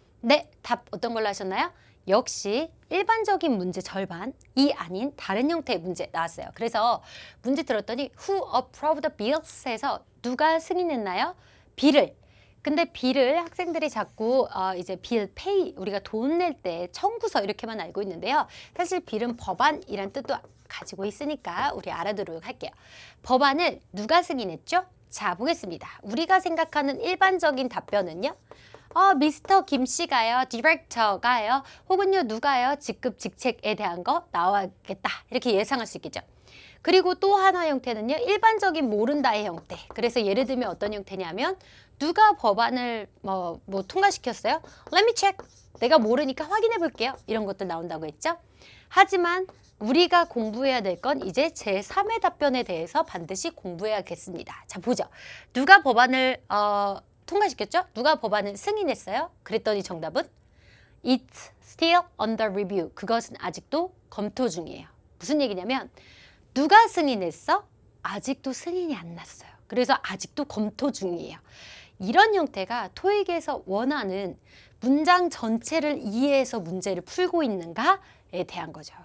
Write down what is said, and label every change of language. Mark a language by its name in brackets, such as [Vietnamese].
[Korean] 네, 답 어떤 걸로 하셨나요? 역시 일반적인 문제 절반이 아닌 다른 형태의 문제 나왔어요. 그래서 문제 들었더니 [English] Who approved the bills? [Korean] 해서 누가 승인했나요? B를. 근데 B를 학생들이 자꾸 이제 bill pay 우리가 돈 낼 때 청구서 이렇게만 알고 있는데요. 사실 B는 법안이란 뜻도 가지고 있으니까 우리 알아두도록 할게요. 법안을 누가 승인했죠? 자, 보겠습니다. 우리가 생각하는 일반적인 답변은요. 미스터 김 씨가요, 디렉터가요, 혹은요 누가요, 직급 직책에 대한 거 나와야겠다 이렇게 예상할 수 있겠죠. 그리고 또 하나 형태는요, 일반적인 모른다의 형태. 그래서 예를 들면 어떤 형태냐면 누가 법안을 뭐 통과시켰어요? [English] Let me check. [Korean] 내가 모르니까 확인해 볼게요. 이런 것들 나온다고 했죠. 하지만 우리가 공부해야 될 건 이제 제3의 답변에 대해서 반드시 공부해야겠습니다. 자, 보죠. 누가 법안을 통과시켰죠? 누가 법안을 승인했어요? 그랬더니 정답은 [English] It's still under review. [Korean] 그것은 아직도 검토 중이에요. 무슨 얘기냐면 누가 승인했어? 아직도 승인이 안 났어요. 그래서 아직도 검토 중이에요. 이런 형태가 토익에서 원하는 문장 전체를 이해해서 문제를 풀고 있는가에 대한 거죠.